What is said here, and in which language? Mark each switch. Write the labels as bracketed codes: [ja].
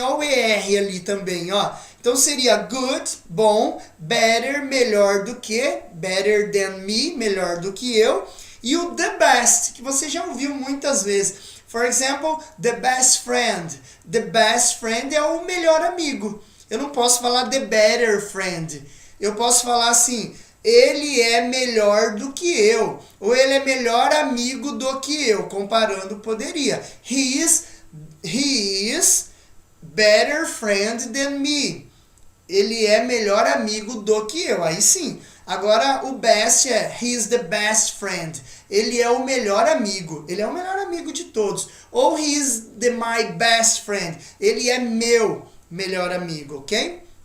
[pt] Olha o ER ali também, ó. Então, seria good, bom, better, melhor do que, [en] better than me, [pt] melhor do que eu, e o the best, que você já ouviu muitas vezes. [en] For example, the best friend. The best friend [pt] é o melhor amigo. Eu não posso falar the better friend. Eu posso falar assim, ele é melhor do que eu. Ou ele é melhor amigo do que eu. Comparando, poderia. [en] He is better friend than me. [pt] Ele é melhor amigo do que eu. Aí sim. Agora, o best é [en] he is the best friend. [pt] Ele é o melhor amigo. Ele é o melhor amigo de todos. Ou [en] he is my best friend. [pt] Ele é meu melhor amigo, ok?